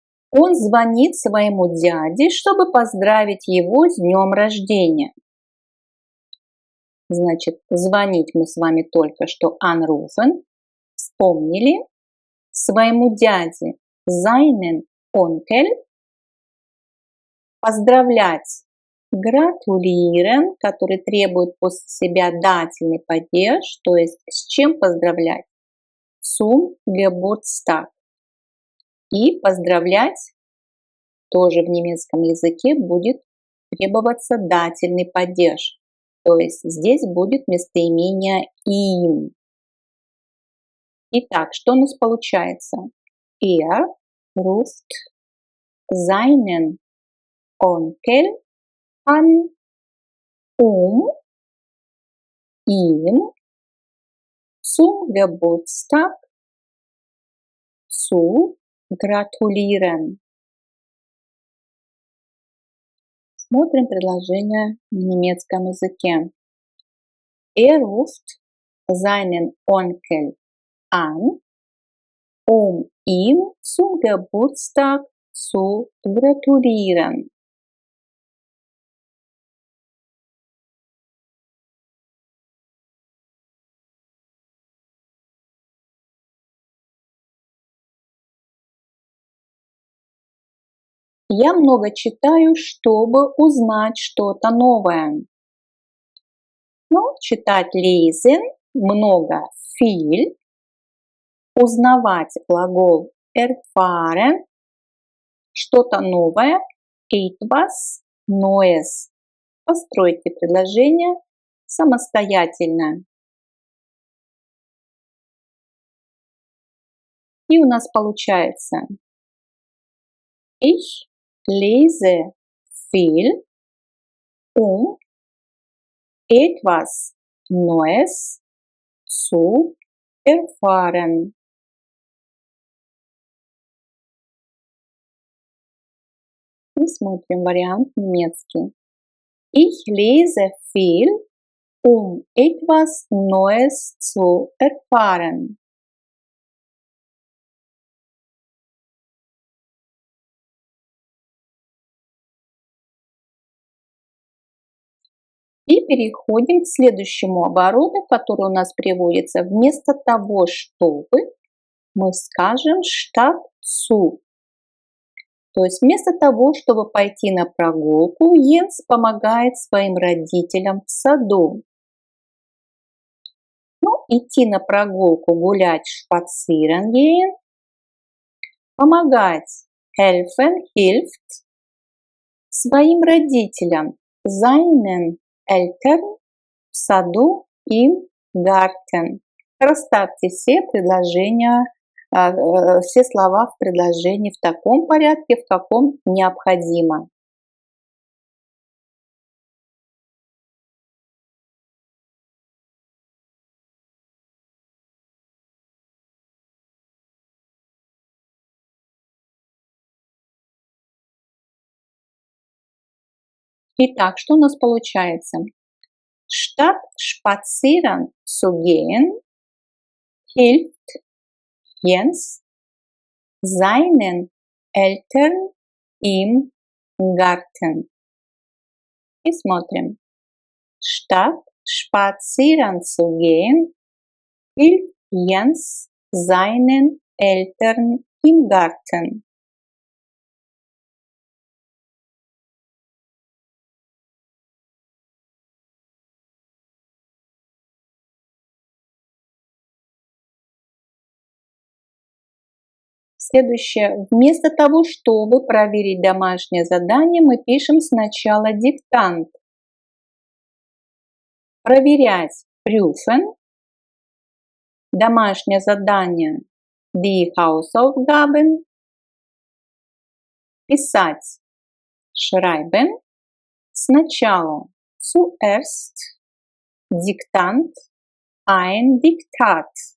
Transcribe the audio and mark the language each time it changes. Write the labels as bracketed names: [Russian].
[Russian] Он звонит своему дяде, чтобы поздравить его с днем рождения. Значит, звонить мы с вами только что anrufen, вспомнили. Своему дяде [German] seinen Onkel. [Russian] Поздравлять gratulieren, который требует после себя дательный падеж, то есть с чем поздравлять? [German] Zum Geburtstag. [Russian] И поздравлять тоже в немецком языке будет требоваться дательный падеж. То есть здесь будет местоимение им. Итак, что у нас получается? [German] Ruft seinen Onkel an, ihm zum Geburtstag zu gratulieren. [Russian] Смотрим предложение на немецком языке. [German] Ruft seinen Onkel an, ihm zum Geburtstag zu gratulieren. [Russian] Я много читаю, чтобы узнать что-то новое. Ну, читать lesen, много, viel. Узнавать глагол erfahren, что-то новое, [German] etwas Neues. [Russian] Постройте предложение самостоятельно. И у нас получается [German] Ich lese viel, etwas Neues zu erfahren. [Russian] И смотрим вариант немецкий. [German] Ich lese viel, etwas Neues zu erfahren. [Russian] И переходим к следующему обороту, который у нас приводится. Вместо того, чтобы, мы скажем [German] statt zu. [Russian] То есть вместо того, чтобы пойти на прогулку, Йенс помогает своим родителям в саду. Ну, идти на прогулку, гулять, [German] spazieren gehen. [Russian] Помогать, helfen, hilft. Своим родителям, [German] seinen Eltern, [Russian] в саду, [German] im Garten. [Russian] Расставьте все предложения все слова в предложении в таком порядке, в каком необходимо. Итак, что у нас получается? [German] Statt spazieren zu gehen, hilft Jens seinen Eltern im Garten. [Russian] И смотрим. [German] Statt spazieren zu gehen, hilft Jens seinen Eltern im Garten. [Russian] Следующее. Вместо того, чтобы проверить домашнее задание, мы пишем сначала диктант. Проверять prüfen. Домашнее задание [German] die Hausaufgaben. [Russian] Писать schreiben. Сначала zuerst Diktant, [German] ein Diktat.